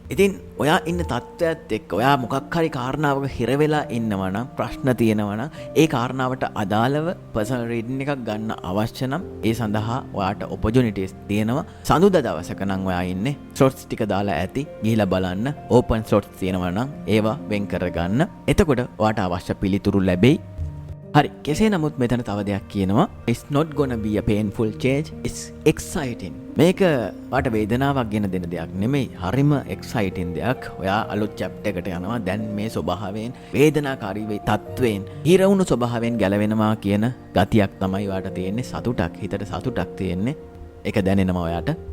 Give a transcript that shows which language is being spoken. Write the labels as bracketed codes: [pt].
[si] ඉතින් ඔයා ඉන්න තත්ත්වයක් එක්ක ඔයා මොකක් හරි කාරණාවක හිර වෙලා ඉන්නවා නම්, ප්‍රශ්න තියෙනවා නම්, ඒ කාරණාවට අදාළව පර්සනල් රීඩින් එකක් ගන්න අවශ්‍ය නම් ඒ සඳහා ඔයාට ඔපචුනිටිස් තියෙනවා. සඳුදා දවසක නම් ඔයා ඉන්නේ ස්ලොට්ස් ටික දාලා ඇති. ගිහිලා බලන්න. ඕපන් ස්ලොට්ස් තියෙනවා නම් ඒවා වෙන් කරගන්න. එතකොට ඔයාට අවශ්‍ය පිළිතුරු ලැබෙයි. හරි, කෙසේ නමුත් මෙතන තව දෙයක් කියනවා. [en] It's not gonna be a painful change. It's exciting. [si] මේක වාට වේදනාවක් ගෙන දෙන දෙයක් නෙමෙයි. හරිම exciting දෙයක්. ඔයා අලුත් chapter එකට යනවා. දැන් මේ ස්වභාවයෙන්, වේදනාකාරී වේ තත්වයෙන්, හිරවුණු ස්වභාවයෙන් ගැලවෙනවා කියන ගතියක් තමයි වාට තියෙන්නේ. සතුටක්, හිතට සතුටක් තියෙන්නේ. ඒක දැනෙනවා ඔයාට.